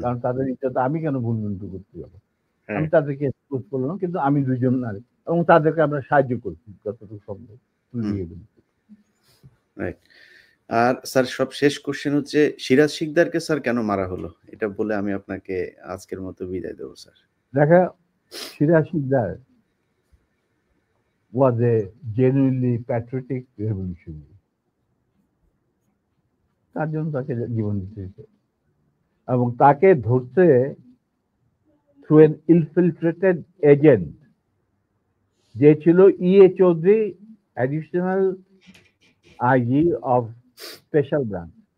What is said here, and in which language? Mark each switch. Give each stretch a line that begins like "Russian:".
Bangla: কারণ তাদের ইজ্জত আমি কেন ভুলভ্রান্তি করতে যাবো? হ্যাঁ। আমি তাদেরকে এক্সপোজ করলাম, কিন্তু আমি ২ জন নারী এবং তাদেরকে আমরা সাহায্য করছি যতটুকু সম্ভব। হুম, রাইট। আর স্যার সব শেষ কোয়েশ্চেন হচ্ছে সিরাজ শিকদারকে স্যার কেন মারা হলো? এটা বলে আমি আপনাকে আজকের মতো বিদায় দেব স্যার।
English: দেখা, Siraj Sikdar was a genuinely patriotic revolutionary.
Bangla: তার জন্য তাকে জীবন দিতে হয়েছে এবং তাকে ধরতে
English: through an infiltrated agent
Bangla: যে ছিল ইএ Chowdhury,
English: Additional IG of special branch.